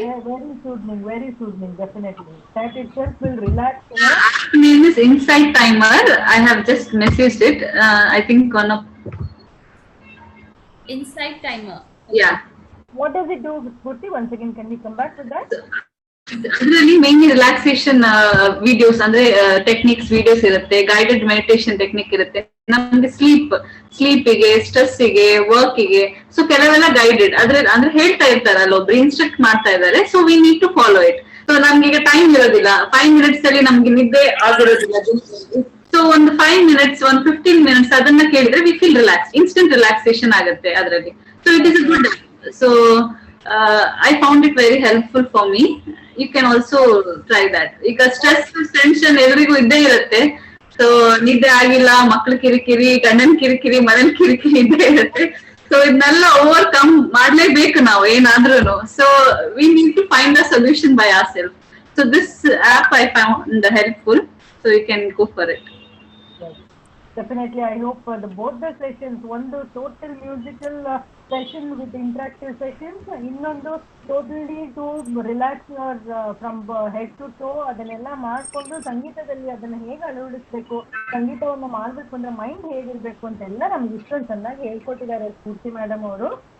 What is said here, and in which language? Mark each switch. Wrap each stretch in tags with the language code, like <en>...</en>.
<en>Yeah, very soothing, definitely. That itself will relax. Her name is Insight Timer. I have just messaged it. I think one of. Insight Timer. Yeah. What does it do, Spurti? Once again, can we come back to that?</en> <kn>ಅದರಲ್ಲಿ mainly relaxation videos ಅಂದ್ರೆ techniques videos ಇರುತ್ತೆ, guided meditation technique ಇರುತ್ತೆ. ನಮ್ಗೆ ಸ್ಲೀಪಿಗೆ, ಸ್ಟ್ರೆಸ್ಸಿಗೆ, ವರ್ಕಿಗೆ, so ಕೆಲವೆಲ್ಲ guided ಅಂದ್ರೆ ಹೇಳ್ತಾ ಇರ್ತಾರಲ್ಲ, ಒಬ್ರು ಇನ್ಸ್ಟ್ರಕ್ಟ್ ಮಾಡ್ತಾ ಇದ್ದಾರೆ.</kn> <en>So we need to follow it.</en> <kn>So ನಮ್ಗೆ ಈಗ ಟೈಮ್ ಇರೋದಿಲ್ಲ, 5 minutes ಅಲ್ಲಿ ನಮ್ಗೆ ನಿದ್ದೆ ಆಗಿರೋದಿಲ್ಲ. ಸೊ ಒಂದು 5 minutes, ಒಂದು 15 minutes ಅದನ್ನ ಕೇಳಿದ್ರೆ</kn> <en>we feel relax,</en> <kn>instant relaxation ಆಗುತ್ತೆ ಅದರಲ್ಲಿ.</kn> <en>So it is a good.</en> <kn>So</kn> <en>I found it very helpful for me. You can also try that.</en> <kn>ಈಗ ಸ್ಟ್ರೆಸ್, ಟೆನ್ಷನ್ ಎಲ್ರಿಗೂ ಇದ್ದೇ ಇರುತ್ತೆ. ಸೊ ನಿದ್ದೆ ಆಗಿಲ್ಲ, ಮಕ್ಳು ಕಿರಿಕಿರಿ, ಗಂಡನ್ ಕಿರಿಕಿರಿ, ಮನೇಲಿ ಕಿರಿಕಿರಿ ಇದ್ದೇ ಇರುತ್ತೆ. ಸೊ ಇದನ್ನೆಲ್ಲ ಓವರ್ಕಮ್ ಮಾಡ್ಲೇಬೇಕು ನಾವು ಏನಾದ್ರೂ.</kn> <en>So we need to find a solution by our self. So this app I found helpful. So you can go for it. Definitely, I hope both the sessions, one the total musical session with interactive sessions, ಇನ್ನೊಂದು totally to relax your from head to toe,</en> <kn>ಅದನ್ನೆಲ್ಲ ಮಾಡ್ಕೊಂಡು ಸಂಗೀತದಲ್ಲಿ ಅದನ್ನ ಹೇಗೆ ಅಳವಡಿಸ್ಬೇಕು, ಸಂಗೀತವನ್ನು ಮಾಡ್ಬೇಕು ಅಂದ್ರೆ mind ಹೇಗಿರ್ಬೇಕು ಅಂತೆಲ್ಲ ನಮ್ಗೆ ಇಷ್ಟೊಂದು ಚೆನ್ನಾಗಿ ಹೇಳ್ಕೊಟ್ಟಿದ್ದಾರೆ ಸ್ಫೂರ್ತಿ ಮೇಡಮ್ ಅವರು.</kn>